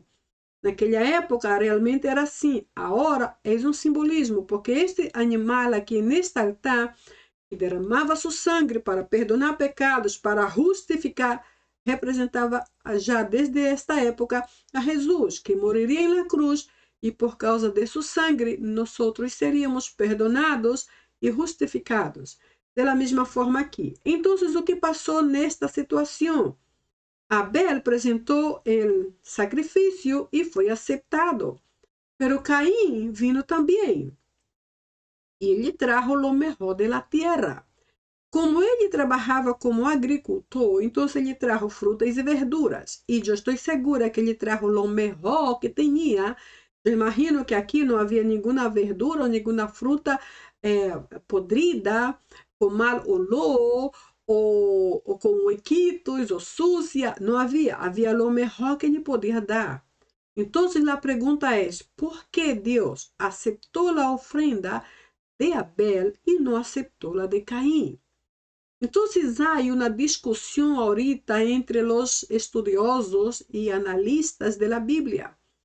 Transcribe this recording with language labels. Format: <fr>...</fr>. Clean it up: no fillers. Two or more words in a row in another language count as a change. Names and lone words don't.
<pt>Naquela época realmente era assim. Agora é um simbolismo, porque este animal aqui neste altar, que derramava seu sangue para perdonar pecados, para justificar, representava já desde esta época a Jesus, que moriria na cruz e por causa de seu sangue nós seríamos perdonados e justificados. Da mesma forma aqui. Então, o que passou nesta situação? Abel apresentou o sacrifício e foi aceitado.</pt> <es>Pero Caim vino também.</es> <pt>E ele</pt> <es>trajo lo mejor de la tierra.</es> <pt>Como ele trabalhava como agricultor, então ele trajo frutas e verduras. E eu estou segura que ele</pt> <es>trajo lo mejor</es> <pt>que tinha. Eu imagino que aqui não havia nenhuma verdura ou nenhuma fruta podrida, com mau olor, ou com huequitos, ou sucia. Não havia. Havia</pt> <es>lo mejor</es> <pt>que ele podia dar. Então, a pergunta é, por que Deus aceitou a ofrenda de Abel e não aceitou a de Caim? Então, há uma discussão ahorita entre os estudiosos e analistas da Bíblia.</pt>